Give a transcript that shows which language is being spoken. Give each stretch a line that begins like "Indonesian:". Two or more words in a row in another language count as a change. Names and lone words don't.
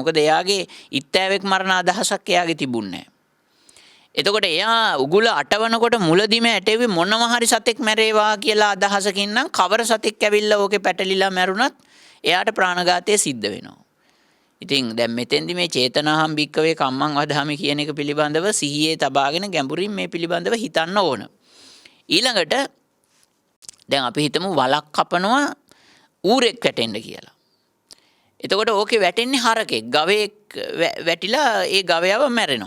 Sinhala: මොකද එයාගේ ඉත්තෑවෙක් මරණ අදහසක් එයාගේ තිබුණේ නැහැ. එතකොට එයා උගුල අටවනකොට මුලදිම ඇටෙවි මොනවා හරි සතෙක් මැරේවා කියලා අදහසකින් නම් කවර සතෙක් ඇවිල්ලා ඕකේ පැටලිලා මැරුණත් එයාට ප්‍රාණඝාතය සිද්ධ වෙනවා. ඉතින් දැන් මෙතෙන්දි මේ
Pali: චේතනාහම් භික්කවේ කම්මං වදාමි
Sinhala: කියන එක පිළිබඳව සිහියේ තබාගෙන ගැඹුරින් මේ පිළිබඳව හිතන්න ඕන. ඊළඟට දැන් අපි හිතමු වලක් කපනවා ඌරෙක් වැටෙන්න කියලා. එතකොට ඕකේ වැටෙන්නේ හරකෙක්, ගවයෙක් වැටිලා ඒ ගවයව මැරෙනවා.